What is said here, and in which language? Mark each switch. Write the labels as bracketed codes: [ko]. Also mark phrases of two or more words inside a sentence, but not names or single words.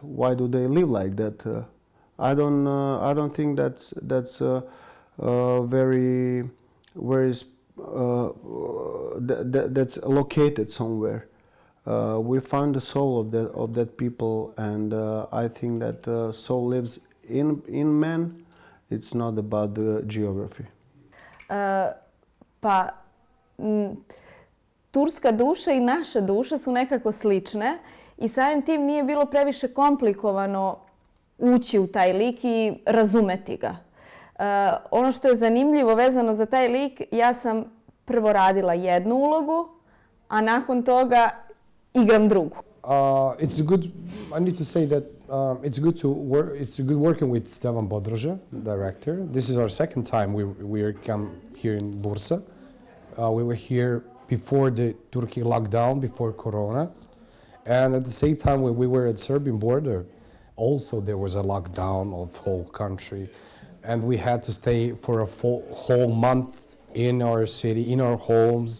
[en] Why do they live like that? I don't think that's that's located somewhere. We found the soul of that people, and I think that soul lives in man. It's not about the geography. [sr] Turska duša i naša duša su nekako slične i samim tim nije bilo previše komplikovano ući u taj lik i razumeti ga. Ono što je zanimljivo vezano za taj lik, ja sam prvo radila jednu ulogu, a nakon toga igram drugu. [en] It's good. I need to say that it's good to work. It's good working with Stevan, Director. This is our second time we come here in Bursa. We were here before the Turkey lockdown, before Corona, and at the same time when we were at Serbian border, also there was a lockdown of whole country, and we had to stay for a whole month in our city, in our homes.